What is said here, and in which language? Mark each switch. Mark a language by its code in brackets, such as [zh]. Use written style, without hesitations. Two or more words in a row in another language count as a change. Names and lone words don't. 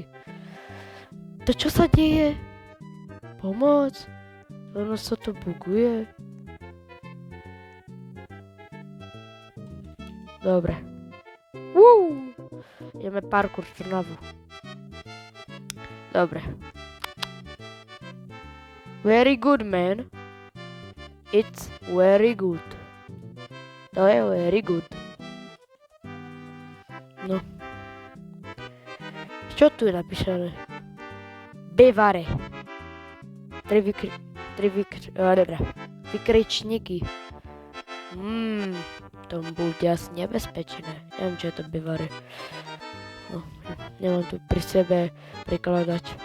[sk] To čo sa deje? Pomoc. Ono sa to buguje. Dobre. Ideme parkour v Trnavu. Dobre. [en] Very good, man. It's very good. [sk] To je [en] very good. [sk] No. Čo tu je napísané? Bevare. vykričníky. To bude asi nebezpečné. Neviem, čo je to bivary. No, nemám tu pri sebe prikladač.